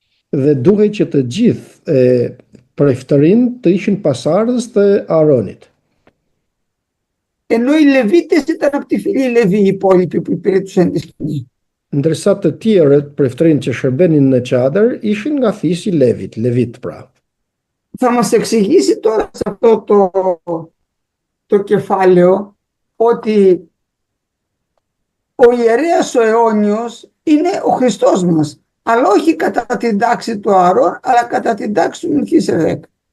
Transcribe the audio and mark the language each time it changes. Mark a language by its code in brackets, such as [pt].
[sq] Dhe duhej që të gjithë preiftërinjt të ishin pasardhës të Aronit. [el] Ενώ οι Λεβίτες ήταν από τη φυλή Λεβί, οι υπόλοιποι που υπηρετούσαν τη σκηνή. [sq] Ndërsa të tjerët preiftërinjt që shërbenin në çadër ishin nga fisi i Levit pra. [el] Θα μας εξηγήσει τώρα σε αυτό το κεφάλαιο ότι ο ιερέας ο αιώνιος είναι ο Χριστός μας, αλλά όχι κατά την τάξη του Αρών, αλλά κατά την τάξη του Μελκισεδέκ.